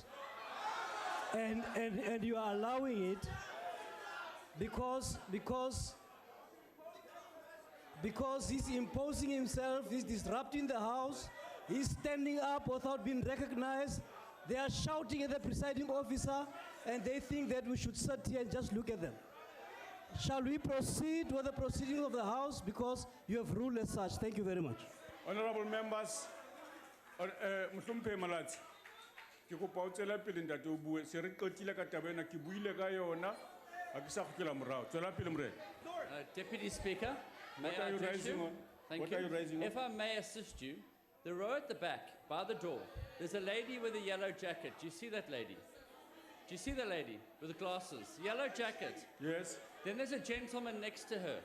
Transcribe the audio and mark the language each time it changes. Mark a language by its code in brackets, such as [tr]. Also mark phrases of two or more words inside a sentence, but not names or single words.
[en] And you are allowing it because he's imposing himself, he's disrupting the House, he's standing up without being recognized. They are shouting at the presiding officer, and they think that we should sit here and just look at them. Shall we proceed with the proceedings of the House because you have ruled as such? Thank you very much. Honorable members, [st] Mhlompe Malatsi, ke kopa o tsela pele ntate o bue se re qotile ka taba ena ke buile ka yona ha ke sa khokela morao tsela pele morena. [en] Deputy Speaker, may What I are you address raising you? on? Thank What you. are you raising on? If I may assist you, the row at the back, by the door, there's a lady with a yellow jacket. Do you see that lady? Do you see the lady with the glasses? Yellow jacket. Yes. Then there's a gentleman next to her.